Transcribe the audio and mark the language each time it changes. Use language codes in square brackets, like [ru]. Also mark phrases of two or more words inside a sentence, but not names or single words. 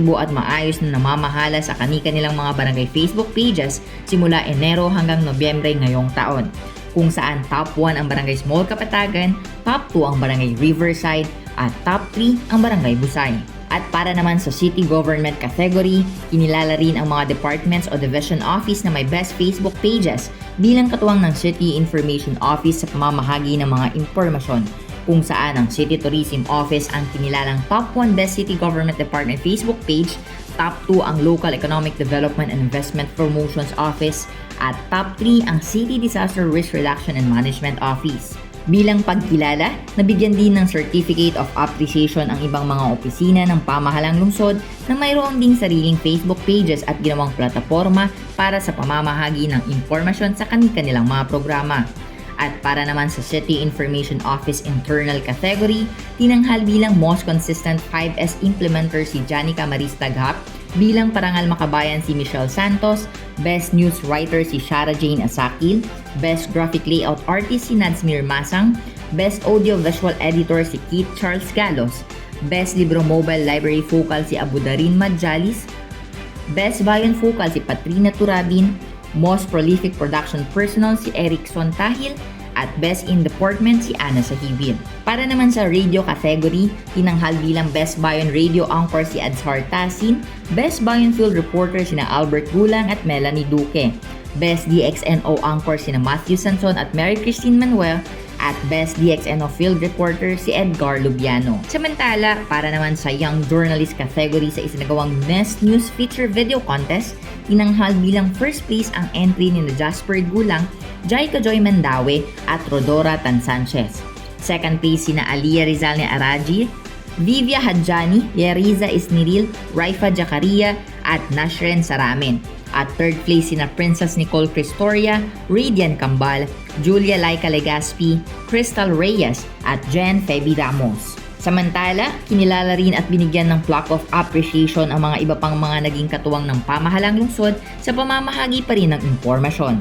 [tl] at maayos na namamahala sa kani-kanilang mga barangay [en] Facebook pages [tl] simula Enero hanggang Nobyembre ngayong taon, kung saan top 1 ang Barangay Small Kapatagan, top 2 ang Barangay Riverside, at top 3 ang Barangay Busay. At para naman sa [en] City Government category, [tl] kinilala rin ang mga departments o [en] division office [tl] na may [en] best Facebook pages [tl] bilang katuwang ng City Information Office sa pamamahagi ng mga impormasyon, kung saan ang City Tourism Office ang kinilalang top 1 Best City Government Department Facebook page, top 2 ang Local Economic Development and Investment Promotions Office, at top 3 ang City Disaster Risk Reduction and Management Office. Bilang pagkilala, nabigyan din ng Certificate of Appreciation ang ibang mga opisina ng pamahalang lungsod na mayroon ding sariling [en] Facebook pages [tl] at ginawang plataforma para sa pamamahagi ng impormasyon sa kanilang mga programa. At para naman sa [en] City Information Office Internal category, [tl] tinanghal bilang Most Consistent 5S Implementer si Janica Marista Gap, bilang Parangal Makabayan si Michelle Santos, Best News Writer si Shara Jane Asakil, Best Graphic Layout Artist si Nadsmir Masang, Best Audio Visual Editor si Keith Charles Galos, Best Libro Mobile Library Focal si Abudarin Madjalis, Best Violin Focal si Patrina Turabin, Most Prolific Production Personnel si Erickson Tahil at Best in Deportment si Ana Sahibil. Para naman sa radio category, tinanghal bilang Best Bayon Radio Anchor si Adzhar Tasin, Best Bayon Field Reporter sina Albert Gulang at Melanie Duque, Best DXNO Anchor sina Matthew Sanson at Mary Christine Manuel, at Best DXNO Field Reporter si Edgar Lubiano. Samantala, para naman sa [en] Young Journalist category [tl] sa isinagawang Nest News Feature Video Contest, tinanghal bilang [en] first place [tl] ang entry ni Jasper Gulang, Jaika Joy Mandawe at Rodora Tan Sanchez. [en] Second place [tl] sina Alia Rizal ni Araji, Vivia Hadjani, Yeriza Isniril, Raifa Jakaria at Nashren Saramen. At [en] third place [tl] sina Princess Nicole Cristoria, Radian Cambal, Julia Laika Legaspi, Crystal Reyes at Jen Feby Ramos. Samantala, kinilala rin at binigyan ng [en] plaque of appreciation [tl] ang mga iba pang mga naging katuwang ng pamahalang lungsod sa pamamahagi pa rin ng impormasyon.